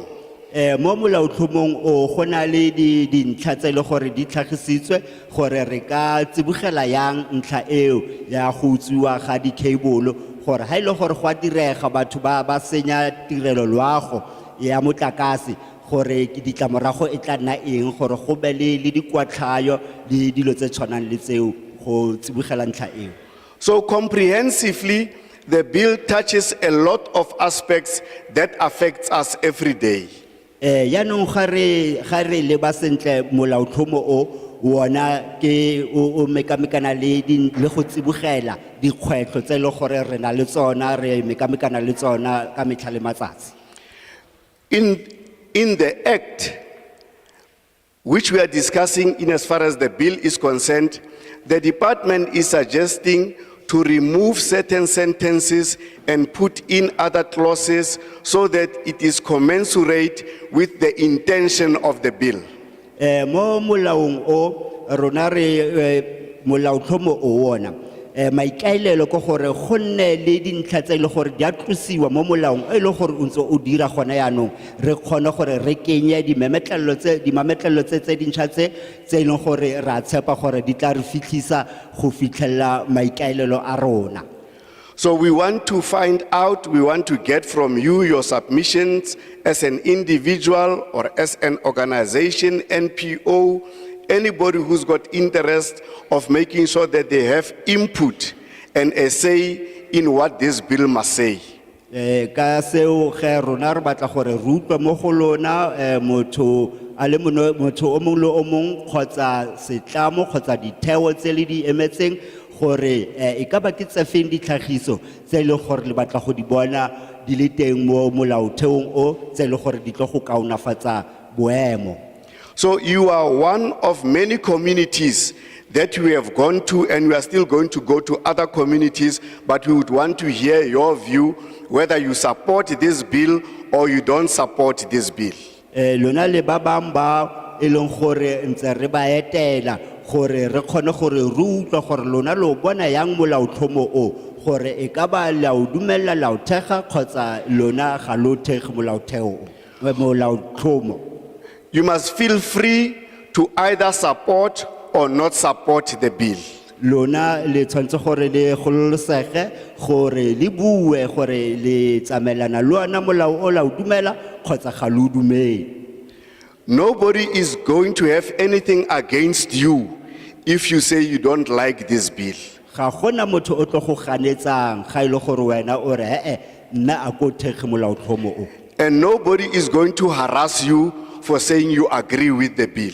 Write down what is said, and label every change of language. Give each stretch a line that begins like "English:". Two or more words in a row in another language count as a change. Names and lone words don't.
Tswana: Mo molaotlhomong o go na le dintlha tse e le gore di tlhagisitswe gore re ka tsibogela yang ntlha eo ya go utswiwa ga di-cable gore ha ile gore go a direga batho ba senya tirelo loago ya motlakase gore ditlamorago e tla nna eng gore go be le dikwatlhayo le dilo tse tshwanang le tseo go tsibogela ntlha eo.
English: So comprehensively, the bill touches a lot of aspects that affects us every day.
Tswana: Yaanong ga re leba sentle molaotlhomo o wona ke o mekamekana le go tsibogela dikgwetlho tse e le gore re na le tsona re mekamekana le tsona ka metlha le matsatsi.
English: In the act which we are discussing in as far as the bill is concerned, the department is suggesting to remove certain sentences and put in other clauses so that it is commensurate with the intention of the bill.
Tswana: Mo molaong o rona re molaotlhomo o wona maikaelelo ko gore go nne le dintlha tse e le gore di a tlosiwa mo molaong e le gore o ntse o dira gona yaanong re kgone gore re kenye dimametlelelo tse dintšha tse e leng gore ra tshepa gore di tla re fitlhisa go fitlhelela maikaelelo a rona.
English: So we want to find out, we want to get from you your submissions as an individual or as an organization, NPO, anybody who's got interest of making sure that they have input and a say in what this bill must say.
Tswana: Ka seo ge rona re batla gore re utlwe mo go lona motho o mongwe le o mongwe kgotsa setlamo kgotsa ditheo tse le di emetseng gore e ka ba ke tse feng ditlhagiso tse e leng gore le batla go di bona di le teng mo molaotheong o tse e leng gore di tlo go kaonafatsa boemo.
English: So you are one of many communities that we have gone to, and we are still going to go to other communities, but we would want to hear your view, whether you support this bill or you don't support this bill.
Tswana: Lona le ba bang ba e leng gore ntse re ba etela gore re kgone gore re utlwa gore lona lo bona yang molaotlhomo o gore e ka ba la o dumella la o thega kgotsa lona ga lo thege molaotlhomo.
English: You must feel free to either support or not support the bill.
Tswana: Lona le tshwantse gore le gololosege gore le bue gore le tsamelana le ona molao o la o dumela kgotsa ga lo dumele.
English: Nobody is going to have anything against you if you say you don't like this bill.
Tswana: Ga gona motho o tlo go ganetsang ga ile gore wena o re nna a go thege molaotlhomo o.
English: And nobody is going to harass you for saying you agree with the bill.